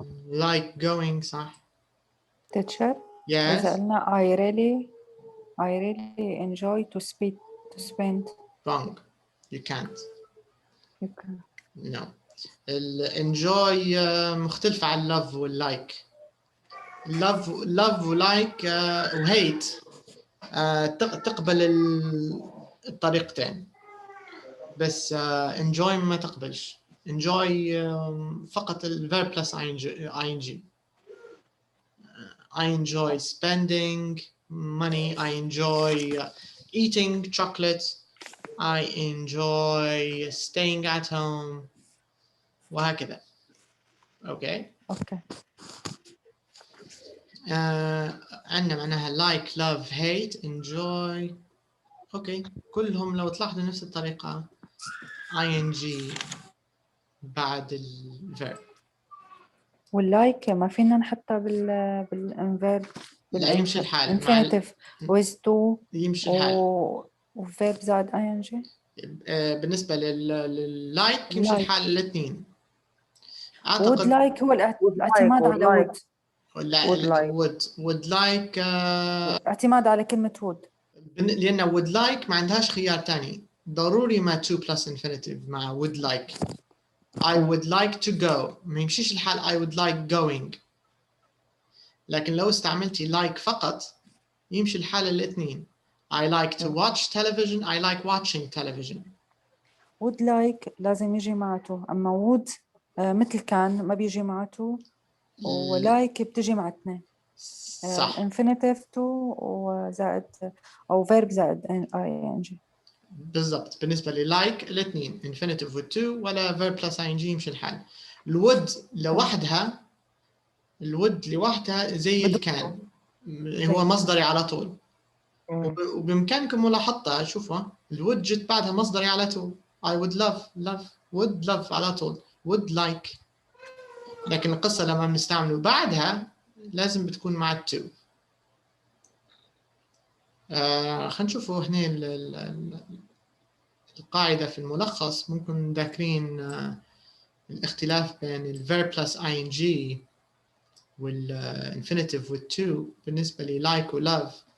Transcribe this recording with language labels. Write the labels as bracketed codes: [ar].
[en] Like going [ar] صح. [en] teacher Yes. [ar] إذا قلنا [en] I really enjoy to spend. Wrong. You can't. You can. No. [ar] enjoy مختلفة عن love والlike. love وlike وhate تقبل الطريقتين. بس enjoy ما تقبلش. enjoy فقط الverb plus ing. [en] I enjoy spending money. I enjoy eating chocolate. I enjoy staying at home. [ar] وهكذا. [en] Okay. Okay. [ar] عندنا معناها like, love, hate, enjoy. [en] Okay. [ar] كلهم لو تلاحظوا نفس الطريقة ing بعد الverb. واللايك ما فينا نحطها بالانفيرب. لا يمشي الحال. [en] infinitive with to [ar] يمشي الحال. وverb زائد ing. بالنسبة لللايك يمشي الحال الاثنين. would like هو الاعتماد على would. [en] would like [ar] اعتماد على كلمة would. لأن would like ما عندهاش خيار تاني. ضروري ما to plus infinitive مع would like. [en] I would like to go. [ar] ما يمشيش الحال [en] I would like going. [ar] لكن لو استعملتي like فقط يمشي الحال الاثنين. [en] I like to watch television. I like watching television. [ar] would like لازم يجي معته. أما would مثل كان ما بيجي معته. ولايك بتجي مع اثنين. صح. infinitive to وزائد أو verb زائد ing. بالضبط. بالنسبة للايك الاثنين infinitive with to ولا verb plus ing يمشي الحال. الود لوحدها زي الكان هو مصدري على طول. وبإمكانكم ملاحظتها. شوفوا الود جت بعدها مصدري على طول. [en] I would would love على طول. would like. [ar] لكن القصة لما بنستعمله بعدها لازم بتكون مع التو. خلينا نشوفوا هنا القاعدة في الملخص. ممكن ذاكرين الاختلاف بين الverb plus ing والinfinitive with to بالنسبة لي like و love.